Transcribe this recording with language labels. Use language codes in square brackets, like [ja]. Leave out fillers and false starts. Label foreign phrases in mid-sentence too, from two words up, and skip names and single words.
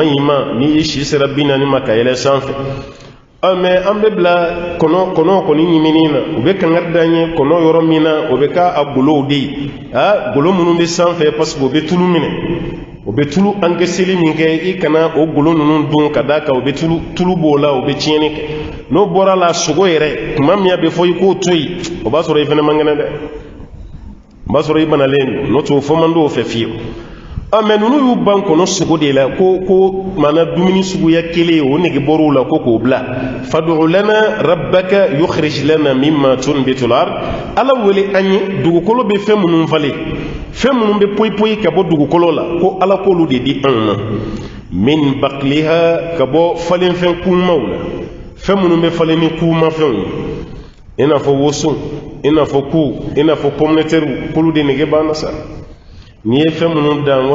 [bm] ɲi ma n'i ye si sera 40 ma ka yɛlɛ sanfɛ mais an bɛ bila kɔnɔ kɔni ɲimini na u bɛ kangari d'an ye kɔnɔ yɔrɔ min na o bɛ k'a golow de ye golo minnu bɛ sanfɛ [fr] parce que [bm] o bɛ tulu minɛ o bɛ tulu encaisseli min kɛ i kana o golo ninnu dun ka d'a kan o bɛ tulu b'o la o bɛ tiɲɛni kɛ n'o bɔra la sogo yɛrɛ tuma min a bɛ fɔ i k'o to yen o b'a sɔrɔ i fana man kɛnɛ dɛ o b'a sɔrɔ i banalen don n'o tɛ o fɔ man d'o fɛ fiyewu mais ninnu y'u ban kɔnɔ sogo de la ko mana dumuni suguya kelen o nege bɔr'u la ko k'o bila [ar] فادع لنا ربك يخرج لنا مما تنبت الأرض [bm] ala wele an ye dugukolo bɛ fɛn minnu falen fɛn minnu bɛ poyi ka bɔ dugukolo la ko ala k'olu de di an ma [ar] من بقلها [bm] ka bɔ falenfɛn kumaw la fɛn minnu bɛ falen ni kumafɛnw ye i n'a fɔ woson i n'a fɔ ku i n'a fɔ [fr] pomme de terre [bm] k'olu de nege b'an na sa n'i ye fɛn minnu dan